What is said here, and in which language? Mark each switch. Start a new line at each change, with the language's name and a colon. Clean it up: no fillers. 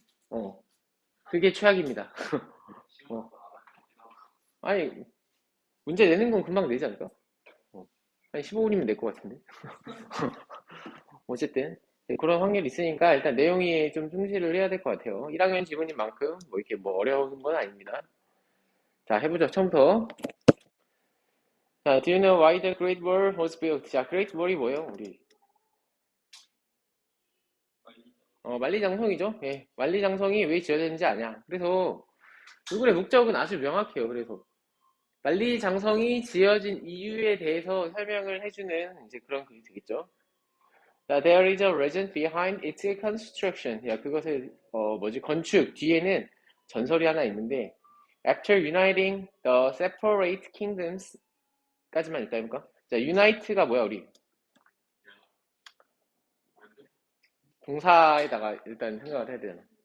Korean: 어, 그게 최악입니다. 어, 아니 문제 내는 건 금방 내지 않을까? 어, 한 15분이면 낼 것 같은데. 어쨌든 네, 그런 확률이 있으니까 일단 내용에 좀 충실을 해야 될 것 같아요. 1학년 지문인 만큼 뭐 이렇게 뭐 어려운 건 아닙니다. 자, 해보죠. 처음부터. 자,
English: do you know why the Great Wall was built?
Korean: 자, Great Wall이 뭐예요, 우리? 만리장성이죠. 예, 만리장성이 왜 지어졌는지 아냐. 그래서 이거의 목적은 아주 명확해요. 그래서 만리장성이 지어진 이유에 대해서 설명을 해주는 이제 그런 글이 되겠죠. 자,
English: there is a legend behind its construction.
Korean: 야, 그것을 뭐지? 건축 뒤에는 전설이 하나 있는데
English: after uniting the separate kingdoms
Korean: 까지만 일단 해볼까? 자, unite가 뭐야, 우리? 동사에다가 일단 생각을 해야 되잖아.